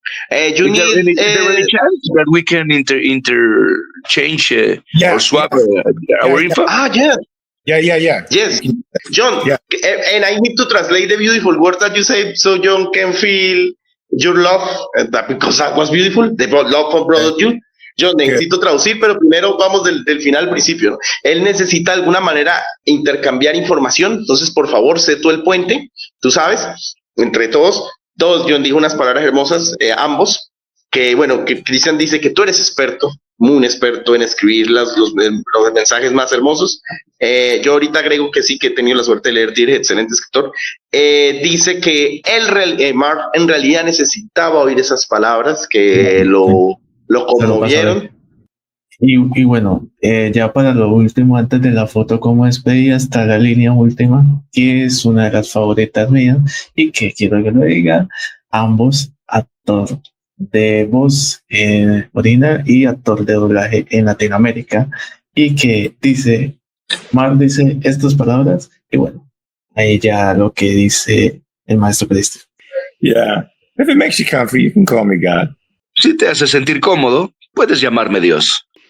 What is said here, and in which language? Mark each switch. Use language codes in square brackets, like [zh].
[en] Is there any chance that we can interchange or swap our info? Yeah. Yes, Jhon, and I need to translate the beautiful words that you said so Jhon can feel your love, because that was beautiful, the love of brother you. [es] Jhon, necesito traducir, pero primero vamos del final al principio, ¿no? Él necesita de alguna manera intercambiar información, entonces por favor, sé tú el puente, tú sabes, entre todos, Jhon dijo unas palabras hermosas, ambos, que bueno, que Christian dice que tú eres experto, muy experto en escribir los mensajes más hermosos. Yo ahorita agrego que sí, que he tenido la suerte de leer, eres excelente escritor. Dice que Mark en realidad necesitaba oír esas palabras que lo conmovieron. Y bueno, ya para lo último, antes de la foto como despedida, está la línea última, que es una de las favoritas mías y que quiero que lo diga ambos actores de voz original y actor de doblaje en Latinoamérica, y que dice, Mark dice estas palabras, y bueno, ahí ya lo que dice el maestro Cristo. [en] Yeah. If it makes you comfy, you can call me God. [es] Si te hace sentir cómodo, puedes llamarme Dios.